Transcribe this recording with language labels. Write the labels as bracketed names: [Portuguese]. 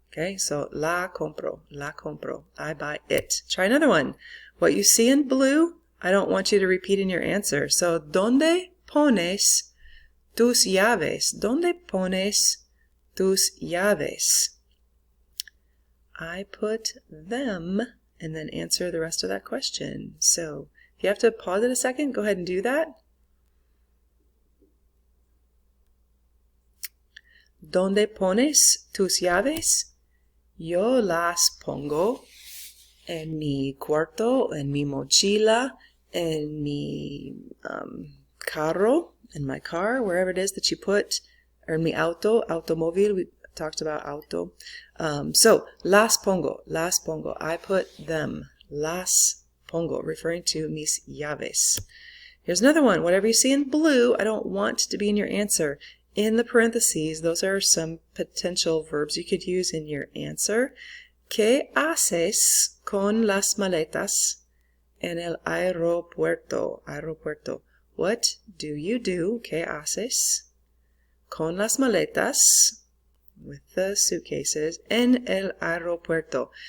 [English] Okay, so [Spanish] la compro, [English] I buy it. Try another one. What you see in blue, I don't want you to repeat in your answer. [Spanish] So, ¿dónde pones tus llaves? ¿Dónde pones tus llaves? [English] I put them, and then answer the rest of that question. So, if you have to pause it a second, go ahead and do that. [Spanish] ¿Dónde pones tus llaves? Yo las pongo en mi cuarto, en mi mochila, en mi carro, [English] in my car, wherever it is that you put, or [Spanish] en mi auto, automóvil, [English] we talked about auto. So, [Spanish] las pongo, [English] I put them, [Spanish] las pongo, [English] referring to [Spanish] mis llaves. [English] Here's another one. Whatever you see in blue, I don't want to be in your answer. in the parentheses, those are some potential verbs you could use in your answer. [Spanish] ¿Qué haces con las maletas en el aeropuerto? Aeropuerto. [English] What do you do? [Spanish] ¿Qué haces con las maletas, [English] with the suitcases, [Spanish] en el aeropuerto?